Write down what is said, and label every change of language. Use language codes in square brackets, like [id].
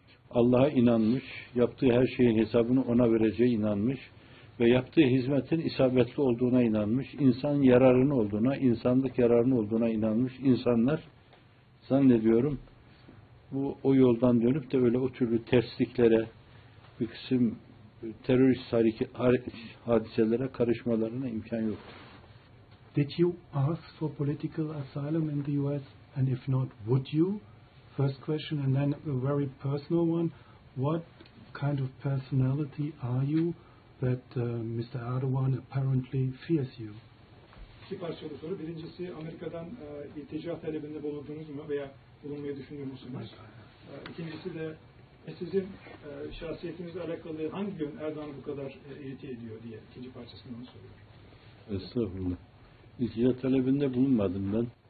[tr] Allah'a inanmış, yaptığı her şeyin hesabını ona vereceği inanmış ve yaptığı hizmetin isabetli olduğuna inanmış, insan yararını olduğuna, insanlık yararını olduğuna inanmış insanlar zannediyorum bu o yoldan dönüp de öyle o türlü tersliklere, bir kısım terörist hadiselere karışmalarına imkan yok. [en] Did you ask for political asylum in the US? And if not, would you? First question, and then a very personal one. What kind of personality are you that Mr. Erdogan apparently fears you? [tr] İki parçalı soru. Birincisi, Amerika'dan iltica talebinde bulundunuz mu veya bulunmayı düşünüyor musunuz? İkincisi de sizin şahsiyetinizle alakalı hangi gün Erdoğan'ı bu kadar irite ediyor diye ikinci parçasını onu soruyorum. Estağfurullah. İltica talebinde bulunmadım ben.